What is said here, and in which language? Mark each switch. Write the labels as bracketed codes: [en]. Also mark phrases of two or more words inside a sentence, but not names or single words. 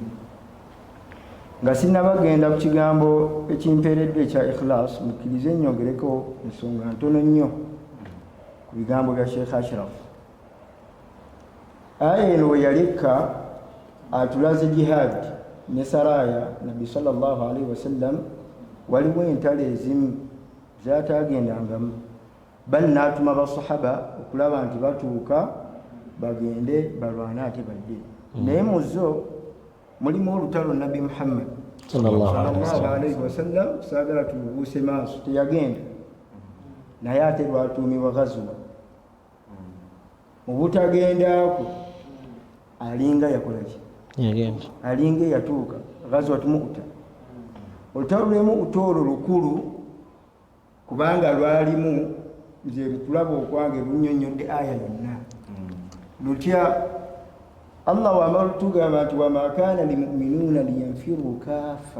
[lg] Nga sinnabagenda ku kigambo ekimpeereddwa ekya ikhlas mukkirize nnyongereko ensonga ntono nnyo ku bigambo bya Sheikh Ashraf. Aya eno we yalekka atulaze jihad ne saraya Nabbi [ar] sallallahu alaihi wasallam [lg] waliwo entalo ezimu zaataagendangamu bali n'atuma basahaba okulaba nti batuuka bagende balwane ate badde. Naye mu zo mulimu olutalo Nabbi Muhammad [ar] sallallahu alaihi wasallam [lg] saagala tulubuuse maaso teyagenda naye ate lwatuumibwa Ghazwa. Mu butagendaako alinga yakola ki alinga yatuuka Ghazwat Mu'ta. Olutalo lwe Mu'ta olwo lukulu kubanga lwalimu nze kulaba okwange lunnyonnyodde aya yonna lutya Allah wamala tugamba nti [ar] wama kaana limuminuuna liyanfiru kaafa.